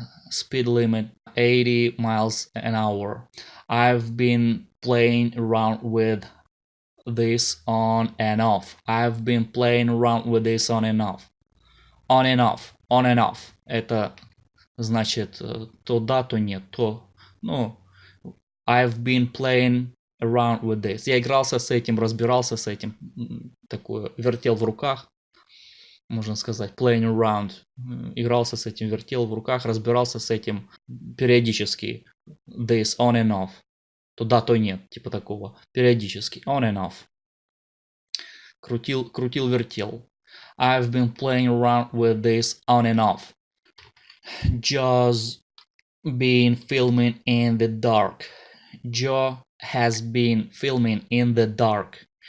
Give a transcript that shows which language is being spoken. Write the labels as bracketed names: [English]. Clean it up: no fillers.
[English] Speed limit, 80 miles an hour. I've been playing around with this on and off. I've been playing around with this on and off. On and off. [Russian] Это значит то да, то нет, то... [English] I've been playing around with this. [Russian] Я игрался с этим, разбирался с этим. Такое, вертел в руках. Можно сказать, [English] playing around. [Russian] Игрался с этим, вертел в руках, разбирался с этим периодически. [English] This, on and off. [Russian] То да, то нет, типа такого. Периодически, [English] on and off. [Russian] Крутил, вертел. [English] I've been playing around with this on and off. Just been filming in the dark. Joe has been filming in the dark.